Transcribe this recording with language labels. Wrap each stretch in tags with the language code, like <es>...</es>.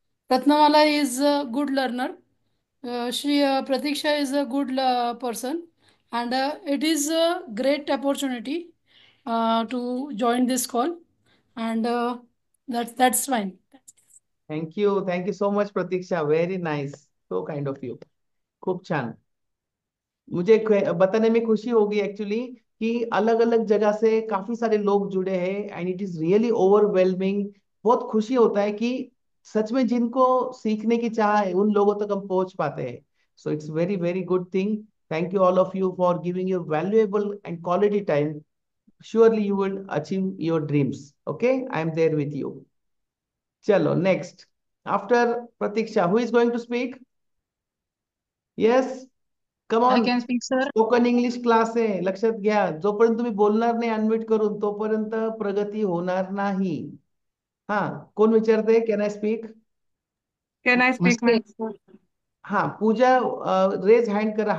<en>Ratnamala is a good learner. Pratiksha is a good person, and it is a great opportunity to join this call, and that's fine. Thank you so much Pratiksha, very nice, so kind of you.</en> <mr>खूप छान.</mr> <hi>मुझे बताने में खुशी होगी actually कि अलग अलग जगह से काफी सारे लोग जुड़े हैं</hi> <en>And it is really overwhelming.</en> <hi>बहुत खुशी होता है कि सच में जिनको सीखने की चाह है उन लोगों तक हम पहुंच पाते हैं.</hi> <en>So it's very very good thing. Thank you all of you for giving your valuable and quality time. Surely you will achieve your dreams. Okay, I am there with you. Chalo, next. After Pratiksha, who is going to speak? Yes, come I on. can speak, sir.</en> <mr>Spoken English class आहे, लक्षात घ्या. जोपर्यंत तुम्ही बोलणार नाही unmute करून तोपर्यंत प्रगती होणार नाही. हा, कोण विचारते</mr> <en>Can I speak? Can I speak, Mistake. ma'am?</en> <mr>हा, पूजा, रेज हँड करा.</mr>